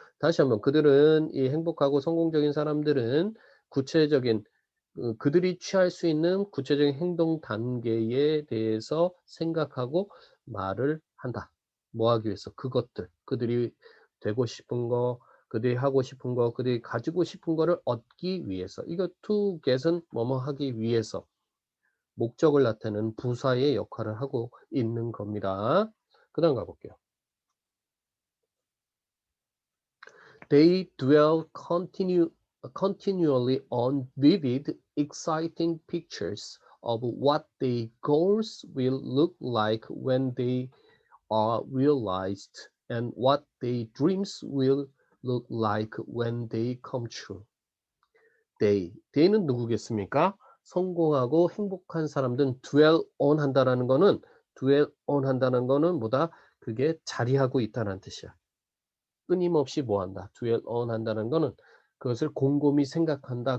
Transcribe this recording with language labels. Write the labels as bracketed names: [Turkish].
[Korean] 다시 한번 그들은 이 행복하고 성공적인 사람들은 구체적인 그들이 취할 수 있는 구체적인 행동 단계에 대해서 생각하고 말을 한다. 뭐 하기 위해서? 그것들. 그들이 되고 싶은 거, 그들이 하고 싶은 거, 그들이 가지고 싶은 거를 얻기 위해서. 이거 to get은 뭐뭐 하기 위해서. 목적을 나타내는 부사의 역할을 하고 있는 겁니다. 그다음 가 볼게요. [English] They dwell continually on vivid, exciting pictures of what their goals will look like when they are realized and what their dreams will look like when they come true. [Korean] they는 누구겠습니까? 성공하고 행복한 사람들은 dwell on 한다라는 거는 dwell on 한다는 거는 뭐다? 그게 자리하고 있다는 뜻이야. 끊임없이 뭐 한다. dwell on 한다는 거는 그것을 곰곰이 생각한다.